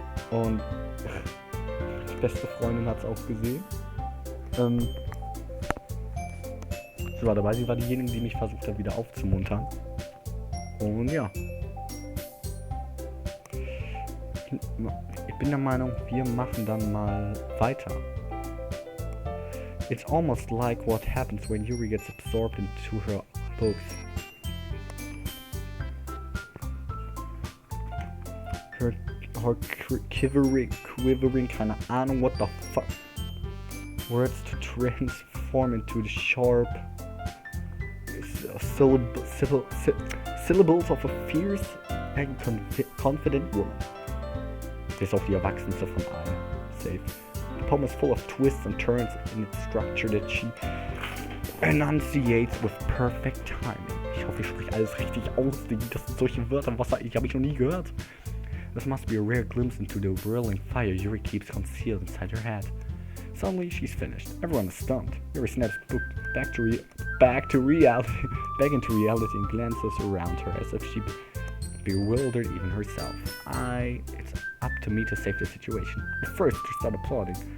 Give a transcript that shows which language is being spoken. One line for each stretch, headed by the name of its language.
German: Und die beste Freundin hat es auch gesehen. Sie war dabei, sie war diejenige, die mich versucht hat, wieder aufzumuntern. Und ja. Ich bin der Meinung, wir machen dann mal weiter.
English: It's almost like what happens when Yuri gets absorbed into her books. Her quivering
German: keine Ahnung
English: what the fuck words to transform into the sharp syllables of a fierce and confident woman.
German: Bis auf die Erwachsenste von allen.
English: Safe. The poem is full of twists and turns in its structure that she enunciates with perfect timing.
German: Ich hoffe, ich spreche alles richtig aus. Das sind solche Wörter, ich habe ich noch nie gehört.
English: This must be a rare glimpse into the whirling fire Yuri keeps concealed inside her head. Suddenly, she's finished. Everyone is stunned. Yuri snaps the book back into reality and glances around her as if she bewildered even herself. It's up to me to save the situation. But first, to start applauding.